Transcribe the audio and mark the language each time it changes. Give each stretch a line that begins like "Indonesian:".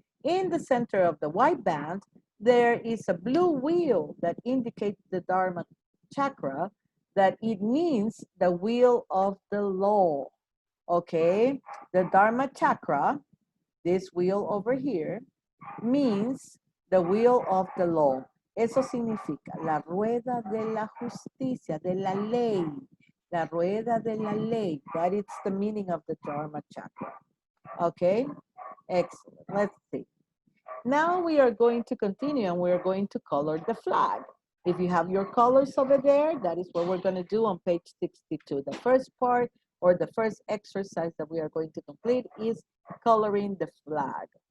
English: In the center of the white band, there is a blue wheel that indicates the Dharma chakra, that it means the wheel of the law. Okay? The Dharma chakra, this wheel over here, means the wheel of the law.
Spanish: Eso significa la rueda de la justicia, de la ley. La rueda de la ley.
English: That is the meaning of the Dharma chakra. Okay? Excellent. Let's see. Now we are going to continue and we're going to color the flag. If you have your colors over there, that is what we're going to do on page 62. The first part or the first exercise that we are going to complete is coloring the flag.